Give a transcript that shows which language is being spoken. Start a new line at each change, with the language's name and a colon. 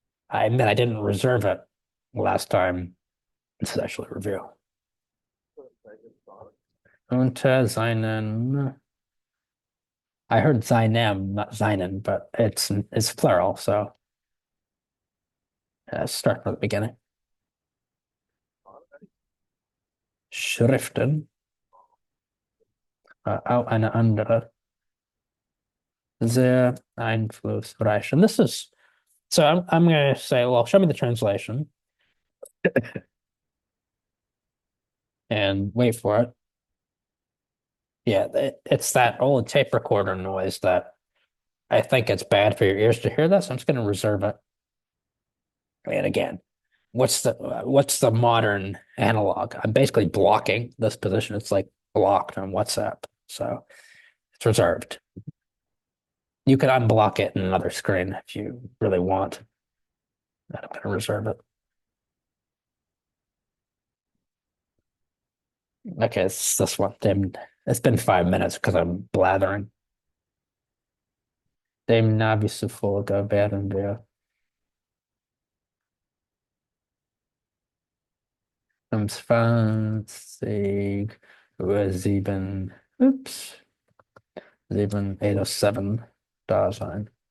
English: I admit I didn't reserve it last time. This is actually a review.
German: Unter seinen.
English: I heard seinem, not seinen, but it's plural, so start from the beginning.
German: Schriften, auch eine andere, sehr einflussreich.
English: And this is so I'm gonna say, well, show me the translation and wait for it. Yeah, it's that old tape recorder noise that I think it's bad for your ears to hear this. I'm just gonna reserve it. And again, what's the modern analog? I'm basically blocking this position. It's like blocked on WhatsApp. So it's reserved. You could unblock it in another screen if you really want. I'm going to reserve it. Okay, it's this one. Damn, it's been 5 minutes because I'm blathering.
German: Dem Navi zufolge werden wir um 20:07, oops, 7:07 da sein.